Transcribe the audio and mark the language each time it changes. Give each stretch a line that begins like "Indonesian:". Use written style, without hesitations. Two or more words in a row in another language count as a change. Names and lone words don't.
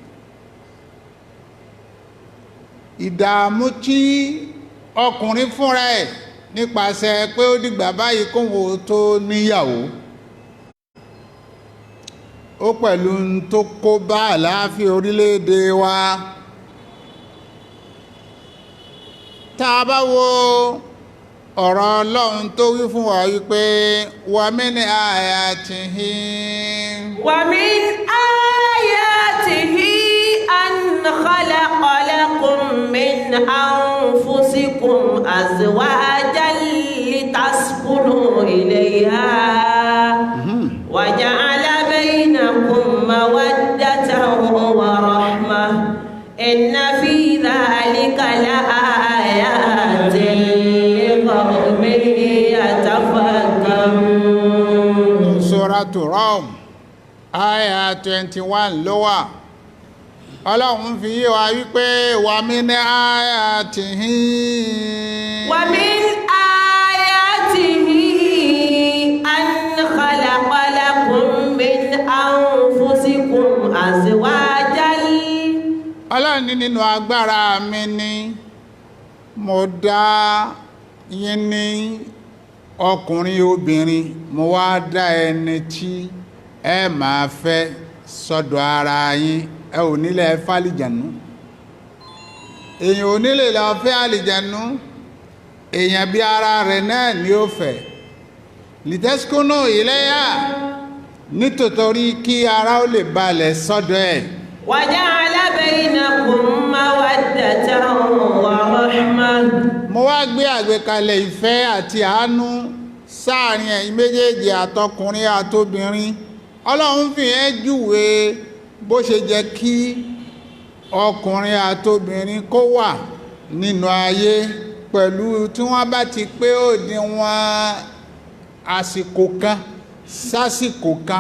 Yoruba: ìdààmú tí ọkùnrin fúnra ẹ̀ nípasẹ̀ pé ó dìgbà báyìí kóhun tó níyàwó, ó pẹ̀lú tó kó bá àlàáfíà orílẹ̀-èdè wa. tá a bá wo ọ̀rọ̀ Ọlọ́run tó wí fún wa wípé
Arabic: ومن آياته أن خلق لكم من أنفسكم أزواجا لتسكنوا إليها وجعل بينكم مودة ورحمة إن في ذلك لآيات لقوم يتفكرون.
Yoruba: Suratu Rum aya 21 ló wà. Ọlọ́run fi yé wa wípé
Arabic: ومن آياته أن خلق لكم من أنفسكم أزواجا.
Yoruba: Ọlọ́run ní nínú agbára mi ni mo dá yín ní ọkùnrin obìnrin, mo wá dá ẹni tí ẹ máa fẹ́ sọ́dọ̀ ara yín. ẹ ò nílẹ̀ fàlìjànú, èyàn ò nílẹ̀ lọ fẹ́ àlìjànú, èyàn bí ara rẹ̀ náà ni ó fẹ́.
Arabic: لتسكنوا إليها,
Yoruba: nítorí kí ara ó lè balẹ̀ sọ́dọ̀ ẹ̀.
Arabic: وجعل بينكم مودة ورحمة.
Yoruba: mo wá gbé àgbékalẹ̀ ìfẹ́ àti àánú sáàrin ẹ̀yin méjèèjì, àtọkùnrin àtobìnrin. Ọlọ́run fi ẹ́ júwe bó ṣe jẹ́ kí ọkùnrin àtobìnrin kó wà nínú ayé, pẹ̀lú tí wọ́n bá ti pé òdiwọ̀n àsìkò kan sásìkò kan.